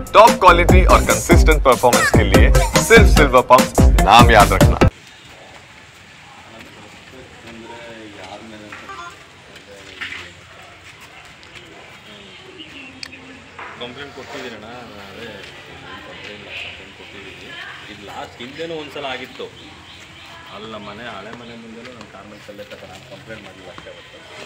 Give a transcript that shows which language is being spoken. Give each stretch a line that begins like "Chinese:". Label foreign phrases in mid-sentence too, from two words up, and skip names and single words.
English: top quality
Hindi: और
English: consistent performance
Hindi: के लिए सिर्फ सिल्वर पंप नाम याद रखना।
Kannada: ಕಂಪ್ಲೇಂಟ್ ಕೊಟ್ಟಿದ್ದೀರಣ್ಣ, ಅದೇ ಕಂಪ್ಲೇಂಟ್ ಕೊಟ್ಟಿದ್ದೀವಿ. ಇದು ಲಾಸ್ಟ್ ಹಿಂದೆನೂ ಒಂದ್ಸಲ ಆಗಿತ್ತು ಅಲ್ಲಿ ನಮ್ಮ ಮನೆ ಹಳೆ ಮನೆ ಮುಂದೆನೂ ನಮ್ಮ ಕಾರ್ಮೆಂಟ್ಸಲ್ಲೇ ತಕ್ಕ ನಾನು ಕಂಪ್ಲೇಂಟ್ ಮಾಡಿಲ್ಲ ಅಷ್ಟೇ ಬರ್ತದೆ.